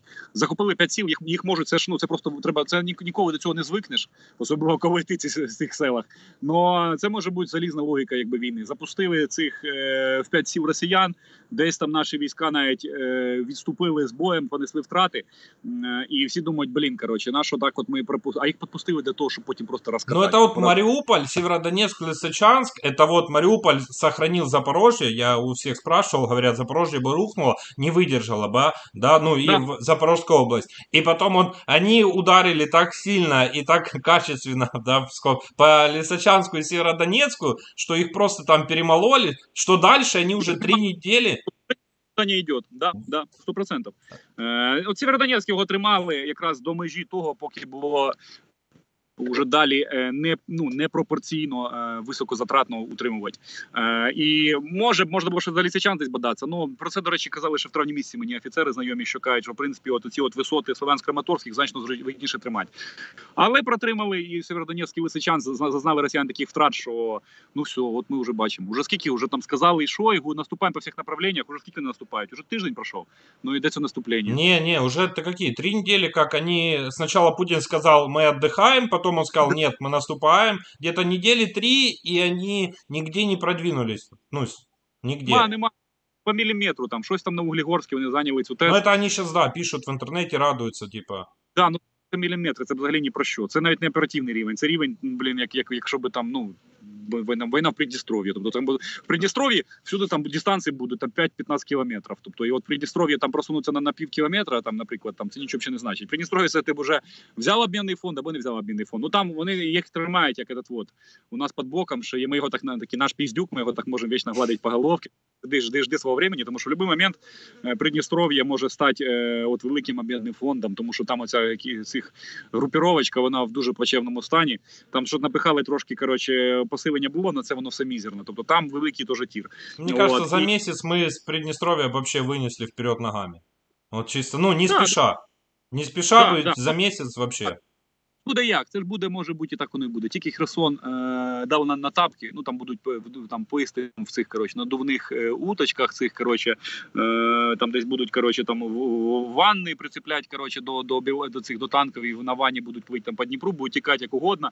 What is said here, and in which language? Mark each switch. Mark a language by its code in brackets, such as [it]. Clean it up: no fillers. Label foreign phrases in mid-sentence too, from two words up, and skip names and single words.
[uk] Захопили 5 сіл, їх можуть, це ж це просто треба, це ніколи до цього не звикнеш, особливо коли ти в цих селах. Но це може бути залізна логіка якби війни. Запустили цих в 5 сіл росіян, десь там наші війська навіть відступили з боєм, понесли втрати, і всі думають, блін, коротше, на що так от ми пропустили, а їх підпустили для того, щоб потім просто розказати. [ru] Ну, это вот Мариуполь, Северодонецк, Лисичанск, это вот Мариуполь сохранил Запорожье, я у всех спрашивал, говорят, Запорожье бы рухнуло, не выдержало бы, да, ну и Да. Запорожская область. И потом вот они ударили так сильно и так качественно, да, по Лисичанску и Северодонецку, что их просто там перемололи, что дальше они уже 3 недели... [uk] Не йде, да, 100%. От Сєвєродонецьк його тримали якраз до межі того, поки було уже далі непропорційно високозатратно утримувати. І можна було ще за Лисичанськ десь бодатися. Ну, про це, до речі, казали ще в травні місяці мені офіцери знайомі, що кажуть, що в принципі ці висоти Слов'янськ-Краматорських значно вигідніше тримати. Але протримали і Сєвєродонецьк, і Лисичанськ, зазнали росіяни таких втрат, що ну все, от ми вже бачимо. Уже скільки вже там сказали, і Шойгу, наступаємо по всіх направленнях, уже скільки не наступають? Уже тиждень пройшов, ну йде це наступлення. [ru] Не, уже это какие? 3 недели, как они... Сначала Путин сказал, мы отдыхаем, потом он сказал, нет, мы наступаем. Где-то недели 3, и они нигде не продвинулись. Ну, нигде. [uk] Нема по міліметру, там, щось там на Углегорській вони зайняли цю тезу. [ru] Ну, это они сейчас, да, пишут в интернете, радуются, типа. [uk] Да, ну це міліметри, це взагалі ні про що. Це навіть не оперативний рівень. Це рівень, блін, якщо би там, ну, війна в Придністров'ї. Тобто там в Придністров'ї всюди там дистанції будуть там 5-15 кілометрів. Тобто і от Придністров'ї там просунуться на пів кілометра, там, наприклад, там це нічого взагалі не значить. Придністров'я це ти б вже взяв обмінний фонд або не взяв обмінний фонд. Ну там вони їх тримають, як [ru] этот вот. [uk] У нас під боком, що ми його так, такий наш піздюк, ми його так можемо вічно гладити по головці. Жди свого времени, тому що в будь-який момент Придністров'я може стати от великим обмінним фондом, тому що там оця цих групіровочка, вона в дуже плачевному стані. Там що напихали трошки, коротше, посилення було, але це воно все мізерно. Тобто там великий теж тір. [ru] Мне кажется, за месяц мы с Приднестровья вообще вынесли вперед ногами. Вот чисто, ну, не спеша. Не спеша, за месяц вообще. [uk] Буде як? Це ж буде, може бути, і так воно і буде. Тільки Херсон дав на тапки, ну там будуть там поїсти в цих, коротше, надувних уточках цих, коротше, там десь будуть, коротше, там ванни прицеплять, коротше, до цих, до танків, і на ванні будуть плити там по Дніпру, будуть тікати як угодно.